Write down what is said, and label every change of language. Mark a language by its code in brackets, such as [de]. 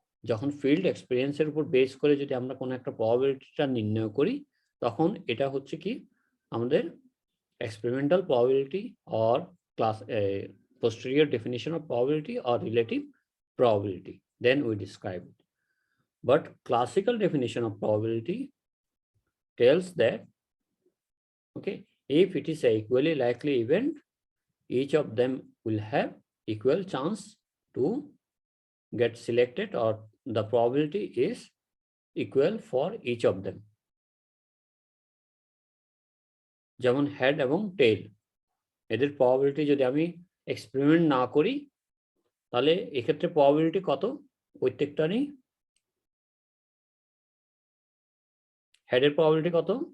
[bn] যখন ফিল্ড এক্সপিরিয়েন্সের উপর বেস করে যদি আমরা কোনো একটা প্রবাবিলিটিটা নির্ণয় করি, তখন এটা হচ্ছে কি আমাদের [en] experimental probability or posterior definition of probability or relative probability. Then we describe it. But classical definition of probability tells that, okay, if it is a equally likely event, each of them will have equal chance to get selected, or the probability is equal for each of them. [bn] যেমন head এবং tail, এদের probability যদি আমি experiment না করি, তাহলে এক্ষেত্রে probability কত প্রত্যেকটারই? হেডের প্রবাবিলিটি কত?